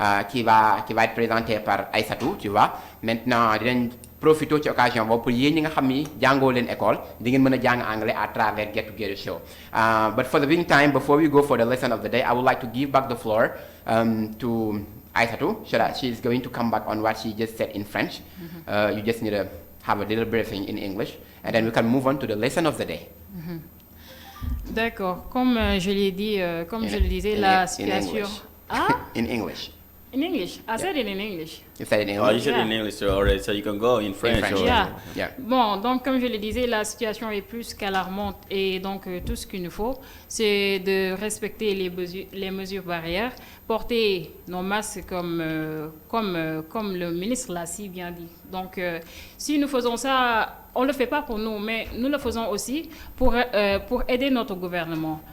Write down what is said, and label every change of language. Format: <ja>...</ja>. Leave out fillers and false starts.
<fr>qui va être présenté par Aïssatou tu vois maintenant</fr> <wo>dinañ profité ci occasion boobu pour yéen ñi nga xam ni jàngoo leen école di ngeen mën a jàng</wo> <en>anglais à travers Get Together show but for the meantime before we go for the lesson of the day I would like to give back the floor to Aïssatou so that she is going to come back on what she just said in French you just need to have a little briefing in English and then we can move on to the lesson of the day.</en> <fr>D'accord, comme je l'ai dit, je le disais, la situation...</fr> <en>In English. In English? I said it in English. You said it in English? Oh, you said it in English already, so you can go in French. Yeah.</en> <fr>Bon, donc comme je le disais, la situation est plus qu'alarmante et donc tout ce qu'il nous faut, c'est de respecter les mesures barrières, porter nos masques comme le ministre l'a si bien dit. Donc si nous faisons ça, on ne le fait pas pour nous, mais nous le faisons aussi pour aider notre gouvernement.</fr>